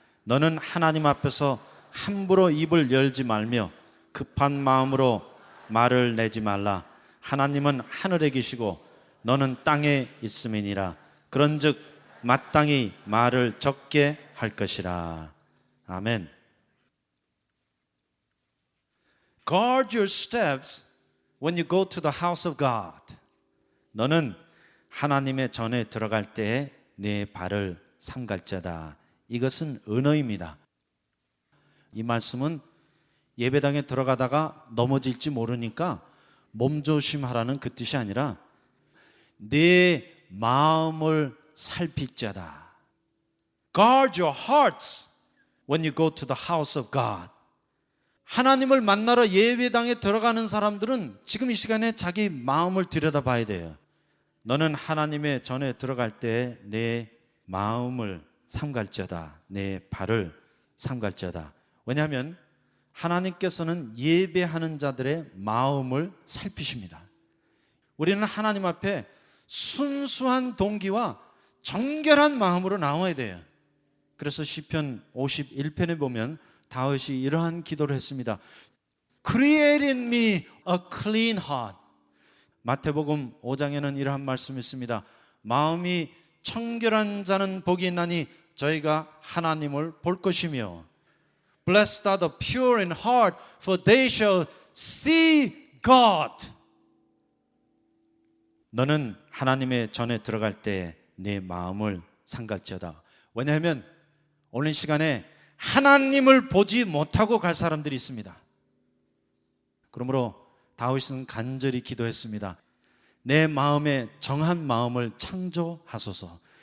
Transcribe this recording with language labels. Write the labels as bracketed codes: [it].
[ko] 너는 하나님 앞에서 함부로 입을 열지 말며 급한 마음으로 말을 내지 말라. 하나님은 하늘에 계시고 너는 땅에 있음이니라. 그런즉 마땅히 말을 적게 할 것이라. 아멘. [en] Guard your steps when you go to the house of God. [ko] 너는 하나님의 전에 들어갈 때에 내 발을 삼갈자다. 이것은 은어입니다. 이 말씀은 예배당에 들어가다가 넘어질지 모르니까 몸조심하라는 그 뜻이 아니라 내 마음을 살필 자다. [en] Guard your hearts when you go to the house of God. [ko] 하나님을 만나러 예배당에 들어가는 사람들은 지금 이 시간에 자기 마음을 들여다봐야 돼요. 너는 하나님의 전에 들어갈 때 내 마음을 삼갈자다. 내 발을 삼갈자다. 왜냐하면 하나님께서는 예배하는 자들의 마음을 살피십니다. 우리는 하나님 앞에 순수한 동기와 정결한 마음으로 나와야 돼요. 그래서 시편 51편에 보면 다윗이 이러한 기도를 했습니다. [en] Create in me a clean heart. [ko] 마태복음 5장에는 이러한 말씀이 있습니다. 마음이 청결한 자는 복이 있나니 저희가 하나님을 볼 것이며 [en] Blessed are the pure in heart, for they shall see God. [ko] 너는 하나님의 전에 들어갈 때 내 마음을 삼갈지어다. 왜냐하면 오늘 시간에 하나님을 보지 못하고 갈 사람들이 있습니다. 그러므로 다윗은 간절히 기도했습니다. 내 마음에 정한 마음을 창조하소서.